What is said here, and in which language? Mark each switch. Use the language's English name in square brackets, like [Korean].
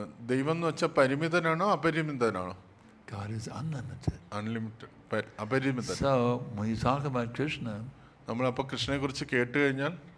[Malayalam] ദൈവം എന്ന് വെച്ചാൽ പരിമിതനാണോ അപരിമിതനാണോ? [English] God is unlimited. [Malayalam] Unlimited, അപരിമിതൻ. [English] So when you talk about Krishna, [Malayalam] നമ്മളപ്പോൾ കൃഷ്ണനെ കുറിച്ച് കേട്ട് കഴിഞ്ഞാൽ